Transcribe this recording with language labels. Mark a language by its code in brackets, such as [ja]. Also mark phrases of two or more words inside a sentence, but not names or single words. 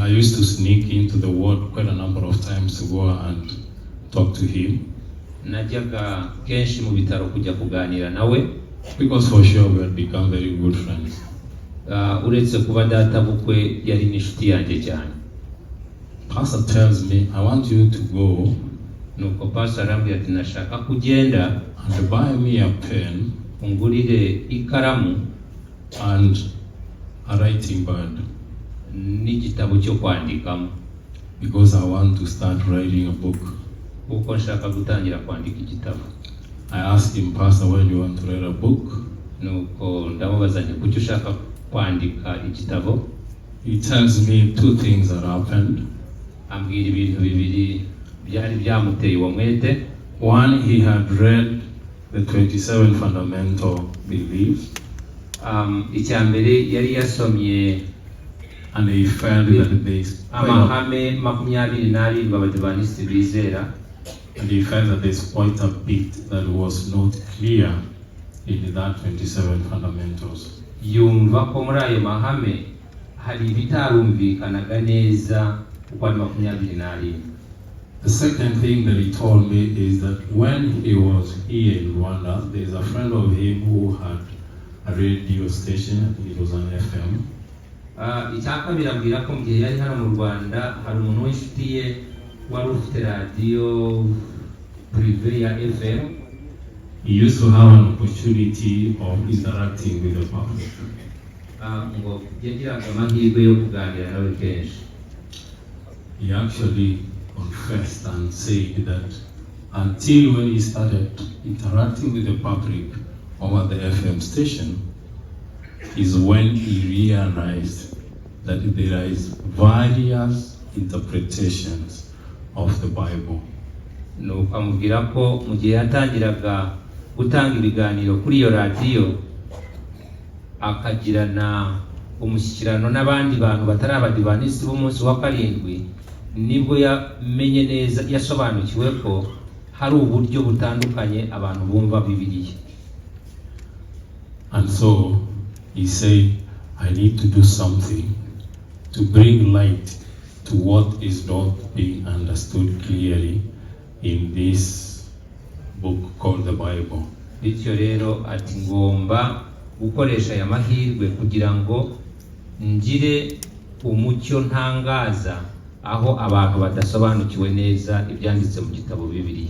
[en] I used to sneak into the ward quite a number of times to go and talk to him. [rw] Najyaga kenshi mu bitaro kujya kuganira nawe, [en] because for sure we had become very good friends. [rw] Uretse kuba data bukwe yari n'inshuti yanjye cyane. [en] Pastor tells me, I want you to go, [rw] nuko pastor arambwira ati nashaka kugenda [en] and buy me a pen [rw] ungurire ikaramu [en] and a writing pad, [rw] n'igitabo cyo kwandikamo, [en] because I want to start writing a book. [rw] kuko nshaka gutangira kwandika igitabo. [en] I asked him, Pastor, why do you want to write a book? [rw] Nuko ndamubaza nti kuki ushaka kwandika igitabo? [en] He tells me 2 things that happened. [rw] Ambwira ibintu bibiri byari byamuteye uwo mwete. [en] One, he had read the 27 fundamental beliefs. [rw] Icyambere yari yasomye [en] and he felt that there's [rw] amahame 27 abadivantisiti bizera, [en] and he felt that there's quite a bit that was not clear in that 27 fundamentals. [rw] Yumva ko muri ayo mahame hari bitarumvikanaga neza uko ari 27. [en] The second thing that he told me is that when he was here in Rwanda, there's a friend of him who had a radio station. It was an FM. [rw] Icyakabiri ambwira ko mu gihe yari hano mu Rwanda hari umuntu w'inshuti ye wari ufite [fr] radio privé [rw] ya FM. [en] He used to have an opportunity of interacting with the public. [rw] Ngo yagiraga amahirwe yo kuganira nawe kenshi. [en] He actually confessed and said that until when he started interacting with the public over the FM station, is when he realized that there is various interpretations of the Bible. [rw] Nuko amubwira ko mu gihe yatangiraga gutanga ibiganiro kuri iyo radiyo akagirana umushyikirano n'abandi bantu batari abadivanisi b'umunsi wa karindwi, nibwo yamenye neza, yasobanukiwe ko hari uburyo butandukanye abantu bumva Bibiliya. [en] And so he said, I need to do something to bring light to what is not being understood clearly in this book called the Bible. [rw] Bityo rero ati ngomba gukoresha aya mahirwe kugira ngo ngire umucyo ntangaza aho abantu badasobanukiwe neza ibyanditse mu gitabo Bibiliya.